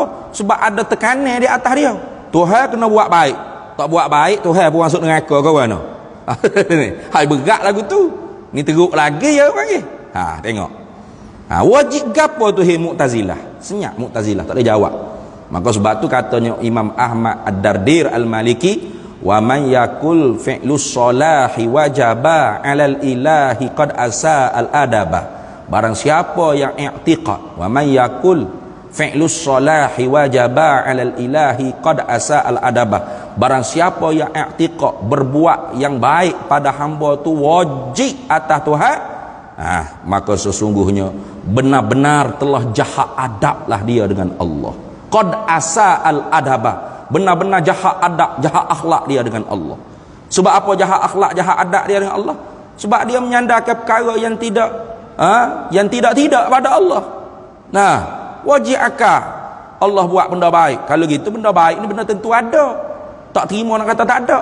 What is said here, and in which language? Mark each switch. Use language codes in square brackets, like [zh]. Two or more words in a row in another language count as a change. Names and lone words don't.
[ms] Sebab ada tekanan di atas dia. Tuhan kena buat baik. Tak buat baik Tuhan pun masuk neraka kau mana? Hai berat lagu tu. Ni teruk lagi ya panggil. Tengok. Wajib gapo tu Mu'tazilah? Senyap Mu'tazilah tak ada jawab. Maka sebab tu katanya Imam Ahmad Ad-Dardir Al-Maliki, [ar] ومن يقل فعل الصلاح وجب على الإله قد أساء الأدب. [ms] Barang siapa yang i'tiqad, [ar] ومن يقل فعل الصلاح وجب على الإله قد أساء الأدب. [ms] Barang siapa yang i'tiqad, berbuat yang baik pada hamba tu wajib atas Tuhan, maka sesungguhnya benar-benar telah jahat adablah dia dengan Allah. [ar] قد أساء الأدب, [ms] benar-benar jahat adab, jahat akhlak dia dengan Allah. Sebab apa jahat akhlak, jahat adab dia dengan Allah? Sebab dia menyandarkan perkara yang tidak pada Allah. Wajib akal Allah buat benda baik. Kalau gitu benda baik ni benda tentu ada. Tak terima nak kata tak ada.